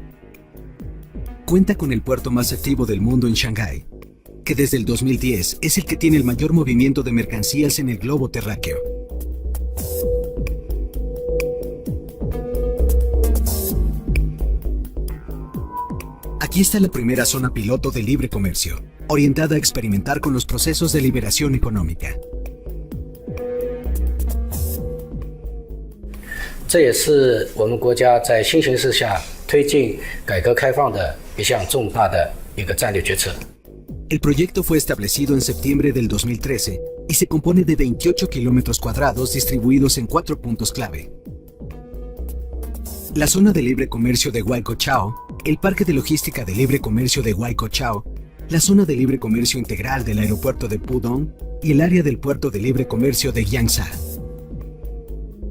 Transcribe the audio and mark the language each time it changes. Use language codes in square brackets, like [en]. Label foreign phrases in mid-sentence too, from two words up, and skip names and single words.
[es] Cuenta con el puerto más activo del mundo en Shanghái, que desde el 2010 es el que tiene el mayor movimiento de mercancías en el globo terráqueo. Aquí está la primera zona piloto de libre comercio, orientada a experimentar con los procesos de liberación económica. [zh] 这也是我们国家在新形势下推进改革开放的一项重大的一个战略决策。 [es] El proyecto fue establecido en septiembre del 2013 y se compone de 28 kilómetros cuadrados distribuidos en 4 puntos clave. La zona de libre comercio de Waicochao, el parque de logística de libre comercio de Waicochao, la zona de libre comercio integral del aeropuerto de Pudong y el área del puerto de libre comercio de Yangsha.